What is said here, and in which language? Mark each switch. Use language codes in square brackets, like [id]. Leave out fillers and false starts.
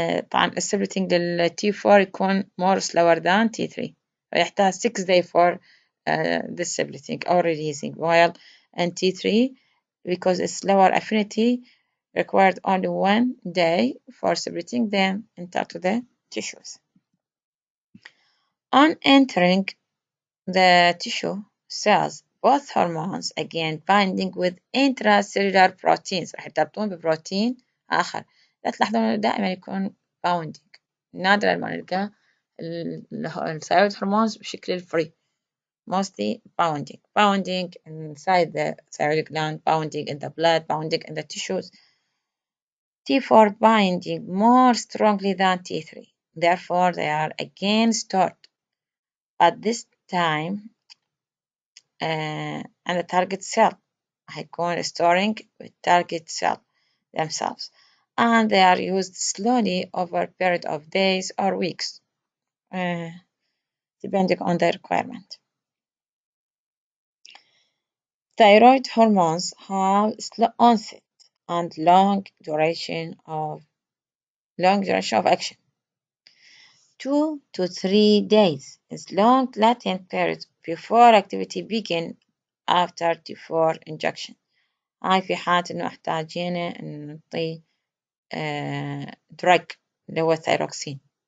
[en] طبعا splitting لل T4 يكون more slower than T3 فيحتاج 6 days for this splitting or releasing, while in T3 because it's lower affinity required only 1 day for splitting them into the tissues. On entering the tissue cells, both hormones again binding with intracellular proteins راح يرتبطون ببروتين آخر. [ar] لا تلاحظون دائما يكون bounding. نادرا ما نلقى الثايرويد هرمونز بشكل الفري. [en] Mostly bounding inside the thyroid gland, bounding in the blood, bounding in the tissues. T4 binding more strongly than T3. Therefore, they are again stored at this time and the target cell. هيكون storing with target cell themselves. And they are used slowly over a period of days or weeks, depending on the requirement. Thyroid hormones have slow onset and long duration of action. 2 to 3 days is long latent period before activity begin after T4 injection. [ar] هاي في حالة إنه احتاجينه إنه نعطيه drug اللي هو الثيروكسين.